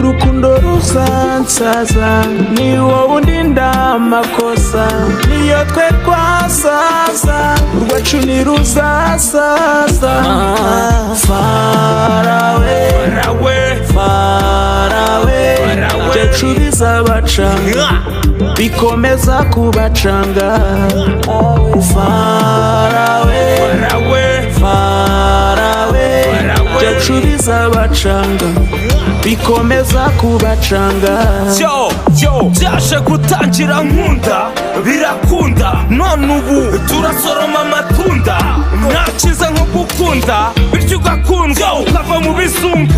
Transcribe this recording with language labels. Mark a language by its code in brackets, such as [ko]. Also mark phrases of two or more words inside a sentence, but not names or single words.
[rw] urukundo ruzansaza, ni wowe undinda amakosa, niyo twe twasaza, urwacu ntiruzasaza. [en] Far away, far away, [rw] byacu bizabacanga, bikomeza kubacanga. [en] Far away, far away, [rw] byacu bizabacanga, bikomeza kubacanga. Byaje gutangira nkunda birakunda, none ubu turasoroma amatunda. Ntakiza nko gukunda bityo ugakundwa ukava mu bizunga.